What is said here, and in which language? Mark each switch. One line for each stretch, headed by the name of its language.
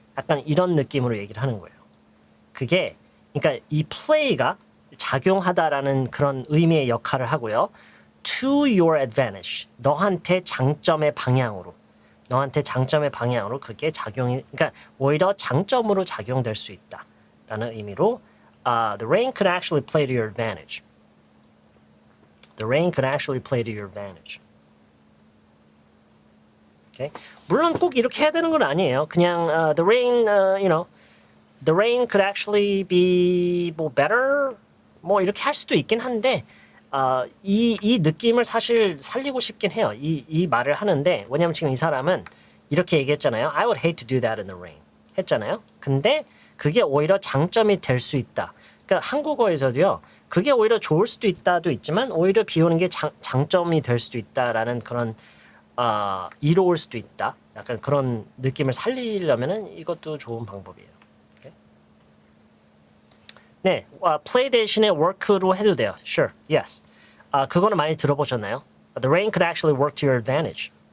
Korean: 약간 이런 느낌으로 얘기를 하는 거예요. 그게 그러니까 이 play가 작용하다라는 그런 의미의 역할을 하고요.
English: To your advantage.
Korean: 너한테 장점의 방향으로 그게 작용이 그러니까 오히려 장점으로 작용될 수 있다라는 의미로
English: the rain could actually play to your advantage. The rain could actually play to your advantage.
Korean: Okay? 물론 꼭 이렇게 해야 되는 건 아니에요. 그냥
English: the rain, you know,
Korean: the rain could actually be 뭐 better 뭐 이렇게 할 수도 있긴 한데 이 느낌을 사실 살리고 싶긴 해요. 이 말을 하는데 왜냐면 지금 이 사람은 이렇게 얘기했잖아요.
English: I would hate to do that in the rain
Korean: 했잖아요. 근데 그게 오히려 장점이 될 수 있다. 그러니까 한국어에서도요. 그게 오히려 좋을 수도 있다도 있지만 오히려 비 오는 게 장점이 될 수도 있다라는 그런 이로울 수도 있다. 약간 그런 느낌을 살리려면은 이것도 좋은 방법이에요.
English: Okay?
Korean: 네, play 대신에 work로 해도 돼요.
English: Sure, yes.
Korean: 그거는 많이 들어보셨나요?
English: The rain could actually work to your advantage.